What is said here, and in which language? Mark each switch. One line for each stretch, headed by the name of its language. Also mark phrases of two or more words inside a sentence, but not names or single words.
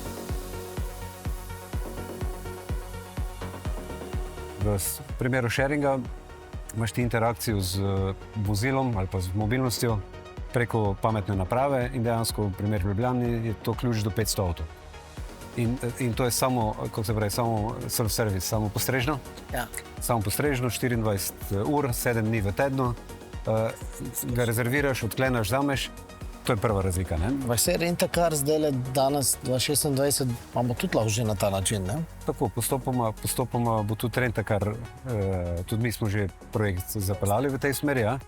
Slovenian: V primeru sharinga imaš ti interakcijo z vozilom ali pa z mobilnostjo preko pametne naprave in dejansko v primeru Ljubljani je to ključ do 500 avtov. In to je samo, kako se pravi, samo self-service, samo postrežno. Ja. Samo postrežno, 24 ur, 7 dni v tednu, ga rezerviraš, odklenaš, vzameš. To je prva razlika. Vse Rent-A-Car zdaj danes 2026 imamo tudi lahko že na ta način, ne? Tako, postopoma bo tudi Rent-A-Car, tudi mi smo že projekt zapeljali v tej smeri, ja?